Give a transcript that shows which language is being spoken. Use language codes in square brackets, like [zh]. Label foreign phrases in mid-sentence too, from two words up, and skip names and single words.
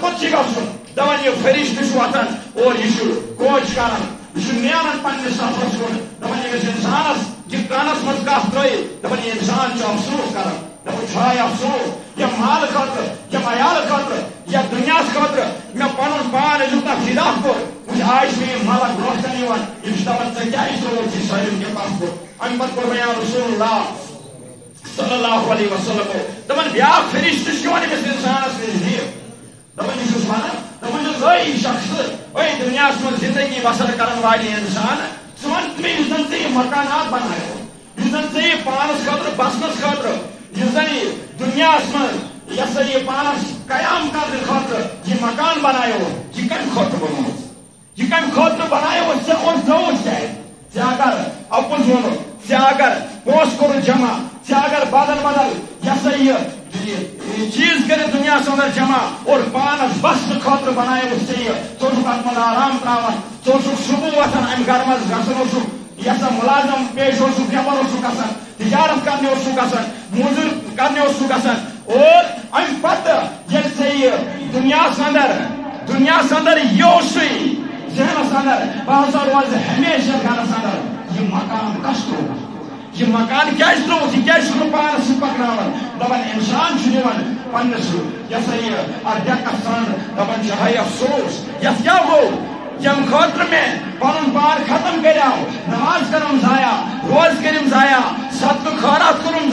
[ks] کوٚت چھُے گژھُن دپان یہِ فرشتہٕ چھُ وۄتھان اور یہِ چھُ کوچ کران یہِ چھُ نیران پننِس سفرس کُن دپان ییٚمِس اِنسانس یہِ کانس منٛز کتھ ترٲیِتھ دپان یہِ اِنسان چھُ افسوس کران دپان چھُ افسوس ییٚمہِ مالہٕ خٲطرٕ ییٚمہِ عیالہٕ خٲطرٕ یتھ دُنیاہس خٲطرٕ مےٚ پنُن پان أزیُک تام فِدا کوٚر وٕچھ آز چھُ مےٚ یہِ ملک برونٛٹھ کَنہِ یِوان یِم چھِ دپان ژےٚ کیازِ ترٛووُتھ یہِ سٲلِم کینٛہہ پتھ کُن امہِ پتہٕ کوٚر بیان رسول اللہ [ar] صلی اللہ علیہ وسلم [ks] دپان بیٛاکھ فرشتہٕ چھُ یِوان أمِس اِنسانس نزدیٖک دپان یہِ چھُس ونان دپان چھُس اے شخص اے دُنیاہس منٛز زندگی بسر کرن والہِ اِنسان ژٕ وَن مےٚ یُس زن ژےٚ یہِ مکانات بنایو یُس زن ژےٚ یہِ پانس خٲطرٕ بسنس خٲطرٕ یُس زن یہِ دُنیاہس منٛز یہِ ہسا یہِ پانس قیام کرنہٕ خٲطرٕ یہِ مکان بنایو یہِ کمہِ خٲطرٕ بنووُتھ یہِ کمہِ خٲطرٕ بنایو ژےٚ اور ترٛووُتھ کیازِ ژےٚ اگر اپُز ووٚنُکھ ژےٚ اگر پونٛسہٕ کوٚرُتھ جمع ژےٚ اگر بدل بدل یہِ ہسا یہِ چیز کٔرِتھ دُنیاہس انٛدر جمع اور پانس بسنہٕ خٲطرٕ بنایوُتھ ژےٚ یہِ ژٕ اوسُکھ اتھ منٛز آرام ترٛاوان ژٕ اوسُکھ صبح وۄتھان امہِ گرٕ منٛز گژھان اوسُکھ یہ سا ملازم پیش ہو بیمار گھان تجارت کرنے گھان موزور کرنے گھان اور ام پتہ یل سے دنیا دنیا اندر یہ ذہنس اندر بہ ہسا روز ہمیشہ گھرس اندر یہ مکان کس ترو یہ مکان کیٛازِ ترٛووُتھ یہ کیٛازِ چھُنہٕ پانس سۭتۍ پکناوان دپان انسان چھُ نِوان پننس یہ سا یہ اتھ ڈیکس ژھانٛڈ دپان چھُ ہاے افسوس یتھ کیٛاہ گوٚو یم خاطر میں پنن پان ختم کریو نماز کرم ضایع روز کرم ضایع صدقہ خیرات کرم